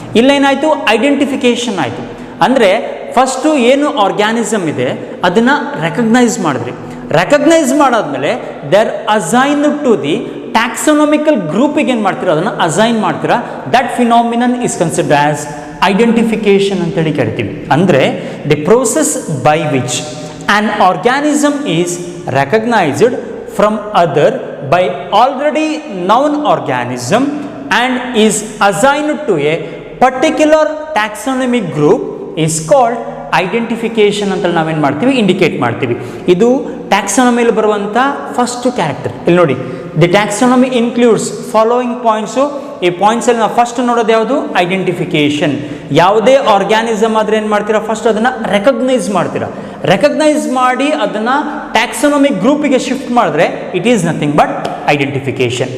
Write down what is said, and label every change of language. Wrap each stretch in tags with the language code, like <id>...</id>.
<kn>ಇಲ್ಲೇನಾಯಿತು identification ಆಯಿತು. ಅಂದರೆ first ಏನು ಆರ್ಗ್ಯಾನಿಸಮ್ ಇದೆ ಅದನ್ನು ರೆಕಗ್ನೈಸ್ ಮಾಡಿದ್ರಿ. ರೆಕಗ್ನೈಸ್ ಮಾಡಾದ್ಮೇಲೆ</kn> <en>they are assigned to the taxonomical</en> <kn>ಗ್ರೂಪಿಗೆ ಏನು ಮಾಡ್ತೀರಾ ಅದನ್ನು ಅಸೈನ್ ಮಾಡ್ತೀರಾ.</kn> <en>that phenomenon is considered as identification</en> <kn>ಅಂತೇಳಿ ಕರಿತೀವಿ.</kn> <en>ಅಂದರೆ the process by which an organism is recognized from other by already known organism and is assigned to a particular taxonomic group is called identification</en> <kn>ಅಂತ ನಾವೇನು ಮಾಡ್ತೀವಿ indicate ಮಾಡ್ತೀವಿ. ಇದು ಟ್ಯಾಕ್ಸಾನಮಿಯಲ್ಲಿ ಬರುವಂಥ first character. ಇಲ್ಲಿ ನೋಡಿ,</kn> <en>The taxonomy includes following points.</en> <kn>ಈ ಪಾಯಿಂಟ್ಸಲ್ಲಿ ನಾವು ಫಸ್ಟ್ ನೋಡೋದು ಯಾವುದು ಐಡೆಂಟಿಫಿಕೇಶನ್. ಯಾವುದೇ ಆರ್ಗ್ಯಾನಿಸಮ್ ಆದರೆ ಏನು ಮಾಡ್ತೀರಾ ಫಸ್ಟ್ ಅದನ್ನು ರೆಕಗ್ನೈಸ್ ಮಾಡ್ತೀರಾ. ರೆಕಗ್ನೈಸ್ ಮಾಡಿ ಅದನ್ನು ಟ್ಯಾಕ್ಸಾನಮಿಕ್ ಗ್ರೂಪಿಗೆ ಶಿಫ್ಟ್ ಮಾಡಿದ್ರೆ</kn> <en>It is nothing but identification.</en>